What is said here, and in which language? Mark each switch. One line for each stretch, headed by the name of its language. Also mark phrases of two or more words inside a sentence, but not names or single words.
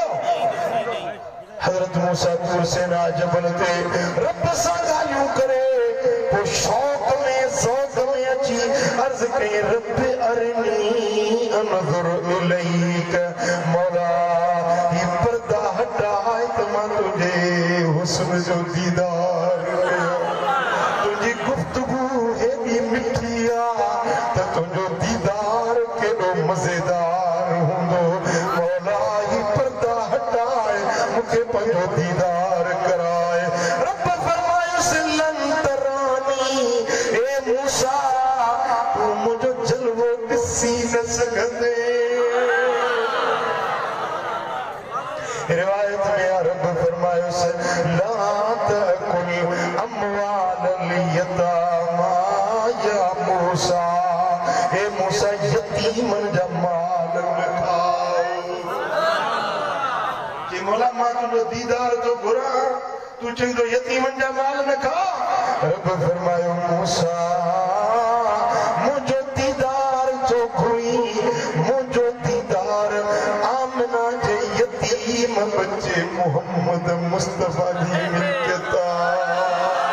Sindhi: हज़रत मूसा तूर सेना जबल ते रब सां ॻाल्हियूं करे, पोइ शौक़ में ज़ौक़ में अची अर्ज़ कई, रब
Arabic: أرني أنظر إليك,
Sindhi: मौला ही पर्दा हटाए त मां तुंहिंजे हुस्न जो दीदार कयां। तुंहिंजी गुफ्तगू हेॾी मिठी आहे त तुंहिंजो दीदार केॾो मज़ेदार हूंदो। मौला ही पर्दा हटाए मूंखे पंहिंजो दीदार कराए। रब फरमायुसि
Arabic: لن تراني,
Sindhi: ए मूसा तूं मुंहिंजो जलवो ॾिसी न सघंदे। रिवायत में रब फरमायुसि
Arabic: لا تأكل أموال اليتامى يا موسى,
Sindhi: हे मूसा यतीमन जा माल न खाओ। जे मौला मां तुंहिंजो दीदार थो घुरां, तूं चवंदो यतीमन जा माल न खा। रब फरमायो मूसा मुंहिंजो दीदार थो घुरी, मुंहिंजो दीदार आमना जे यतीम बच्चे मोहम्मद मुस्तफा जी मिल्कियत आहे।